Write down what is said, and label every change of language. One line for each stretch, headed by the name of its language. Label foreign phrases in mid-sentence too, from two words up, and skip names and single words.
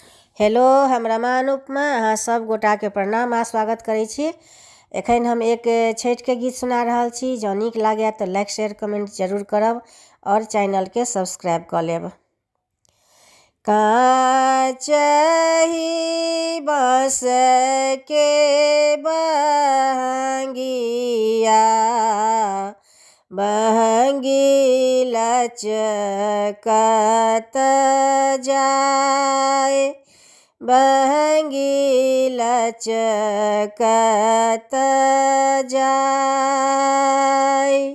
Maithili: हेलो, हम रमा अनुपमा अहाँ सब गोटाके प्रणाम आ स्वागत करै छी। एखन हम एक छठिके गीत सुना रहल छी। जँ नीक लागै तऽ
English: like share comment
Maithili: जरूर करब और चैनलके सब्सक्राइब कऽ लेब। काचही बाँस के बहंगिया बहंगी लचकत जाय, बहंगी लचकत जाय।